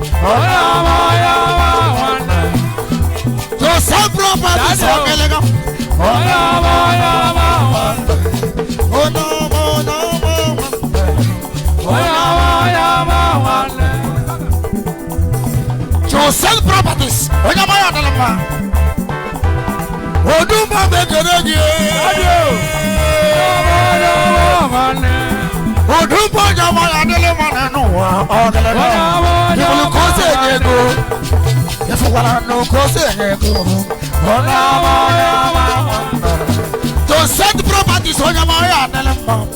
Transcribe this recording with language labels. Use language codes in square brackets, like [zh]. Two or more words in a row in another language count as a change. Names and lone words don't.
[ig] Ọ na-ama ya nwa nwanne. Joseph Robert Daniel. sọ gịlị gị. Ọ na-ama ya nwa nwanne. Ọ na-ama, ọ na-ama nwanne. Ọ na-ama ya nwa nwanne. [en] To sell properties. [ig] Onye ọma ya adịla mma. Odumba m ekele gị. Odumba onye ọma ya adịla mma n'ụwa. Ọ dịla mma. Ị hụrụ ka o si enye ego? Ị fụkwara nụ ka o si enye ego? Onye ọma ya adịla mma. [en] To sell properties. [ig] Onye ọma ya adịla mma.